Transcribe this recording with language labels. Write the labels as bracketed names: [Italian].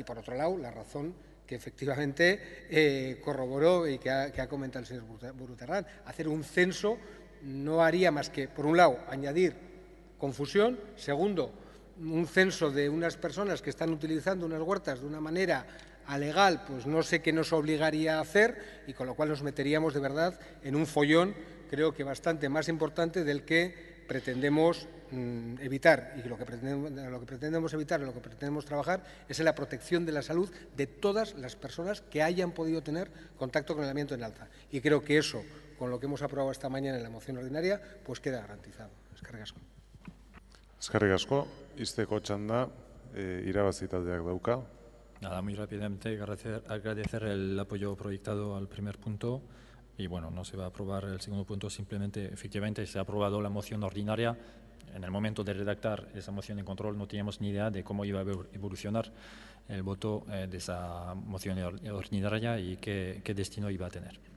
[Spanish] Y por otro lado, la razón que efectivamente corroboró y que ha comentado el señor Burruterrán, hacer un censo no haría más que, por un lado, añadir confusión, segundo, un censo de unas personas que están utilizando unas huertas de una manera alegal, pues no sé qué nos obligaría a hacer y con lo cual nos meteríamos de verdad en un follón, creo que bastante más importante del que pretendemos evitar, y lo que pretendemos evitar, lo que pretendemos trabajar es en la protección de la salud de todas las personas que hayan podido tener contacto con el amianto en Alza. Y creo que eso, con lo que hemos aprobado esta mañana en la moción ordinaria, pues queda garantizado. [Basque] Eskerrik asko. Eskerrik asko, izteko txanda, irabazi taldeak dauka. [Spanish] Nada, muy rápidamente agradecer el apoyo proyectado al primer punto. Y bueno, no se va a aprobar el segundo punto, simplemente, efectivamente, se ha aprobado la moción ordinaria. En el momento de redactar esa moción de control no teníamos ni idea de cómo iba a evolucionar el voto de esa moción ordinaria y qué destino iba a tener.